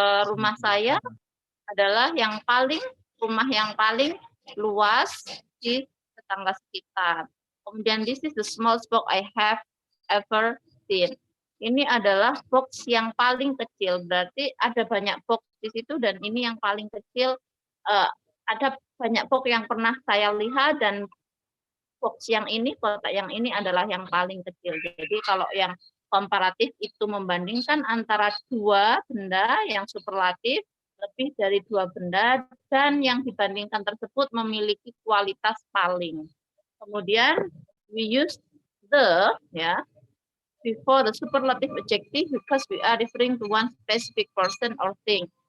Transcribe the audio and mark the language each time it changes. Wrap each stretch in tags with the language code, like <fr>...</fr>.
<id>Rumah saya adalah rumah yang paling luas di tetangga sekitar. Kemudian,</id> <en>this is the smallest box I have ever seen.</en> <id>Ini adalah box yang paling kecil, berarti ada banyak box di situ dan ini yang paling kecil. Ada banyak box yang pernah saya lihat dan box yang ini, kotak yang ini adalah yang paling kecil. Jadi kalau yang komparatif itu membandingkan antara dua benda yang superlatif, lebih dari dua benda, dan yang dibandingkan tersebut memiliki kualitas paling. Kemudian,</id> <en>we use the, ya, before the superlative adjective because we are referring to one specific person or thing.</en>